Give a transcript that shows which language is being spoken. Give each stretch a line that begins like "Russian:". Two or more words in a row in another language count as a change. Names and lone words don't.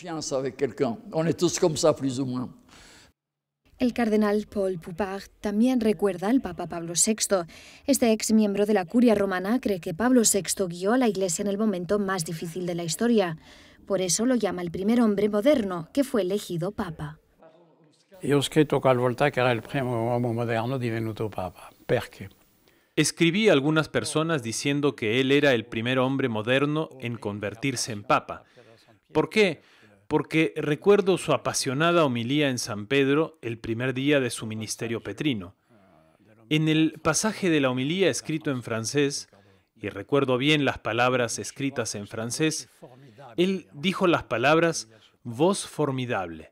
Spanish: El cardenal Paul Poupart también recuerda al Papa Pablo VI. Este ex miembro de la Curia romana cree que Pablo VI guió a la Iglesia en el momento más difícil de la historia. Por eso lo llama el primer hombre moderno que fue elegido Papa.
Italian: Io ho scritto qualvolta che era il primo uomo moderno divenuto Papa. Perché?
Spanish: Escribí a algunas personas diciendo que él era el primer hombre moderno en convertirse en papa. ¿Por qué? Porque recuerdo su apasionada homilía en San Pedro el primer día de su ministerio petrino. En el pasaje de la homilía escrito en francés, y recuerdo bien las palabras escritas en francés, él dijo las palabras «voz formidable».